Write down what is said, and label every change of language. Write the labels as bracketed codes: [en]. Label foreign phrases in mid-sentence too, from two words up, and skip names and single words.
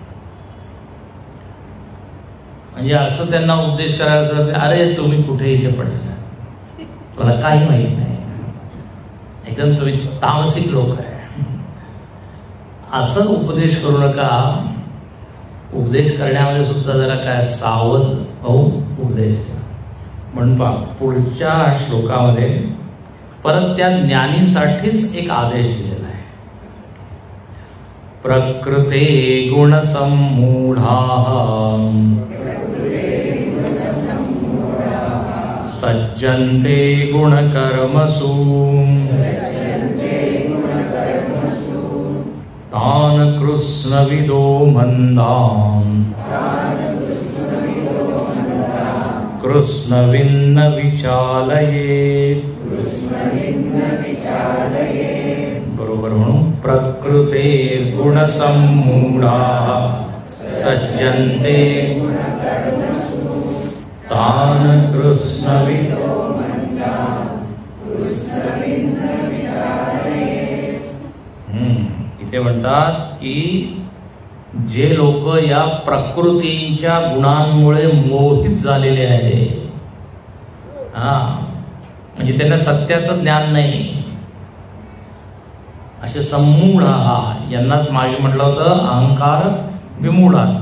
[mr] म्हणजे असं त्यांना उपदेश करायचा, अरे तुम्ही कुठे इथे पडलेला, तुला काही माहित नाही, एकदम तुम्ही तामसिक लोक आहे, असं उपदेश करू नका. उपदेश करण्यामध्ये सुद्धा जरा काय सावध होऊन उपदेश करा. म्हणून पहा पुढच्या श्लोकामध्ये परत त्या ज्ञानीसाठीच एक आदेश दिलेला आहे. [sa] प्रकृते गुणसम्मूढाः सज्जन्ते गुणकर्मसु तान् कृष्णविदो मन्दान् कृष्णविन्न विचालयेत्. [mr] बरोबर म्हणून [sa] प्रकृतेर्गुणसम्मूढाः सज्जन्ते तान् कृष्णविदो [mr] इथे म्हणतात की जे लोक या प्रकृतीच्या गुणांमुळे मोहित झालेले आहे, म्हणजे त्यांना सत्याचं ज्ञान नाही, असे सम्मूढ यांनाच मागे म्हटलं होतं [sa] अहंकार विमूढ आत्मा.